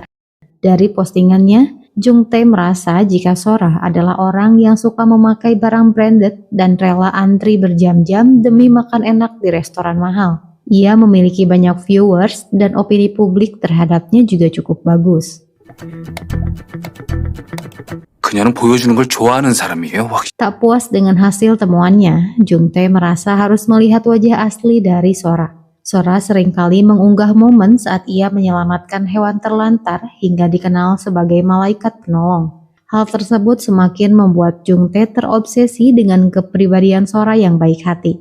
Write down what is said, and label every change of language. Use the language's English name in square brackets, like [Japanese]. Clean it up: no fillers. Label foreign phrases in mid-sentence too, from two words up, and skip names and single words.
[Indonesian] Dari postingannya, Jung Tae merasa jika Sora adalah orang yang suka memakai barang branded dan rela antri berjam-jam demi makan enak di restoran mahal. Ia memiliki banyak viewers dan opini publik terhadapnya juga cukup bagus. [Korean] 그녀는 보여주는 걸 좋아하는 사람이에요. [Indonesian] Tak puas dengan hasil temuannya, Jung Tae merasa harus melihat wajah asli dari Sora. Sora seringkali mengunggah momen saat ia menyelamatkan hewan terlantar hingga dikenal sebagai malaikat penolong. Hal tersebut semakin membuat Jung Tae terobsesi dengan kepribadian Sora yang baik hati.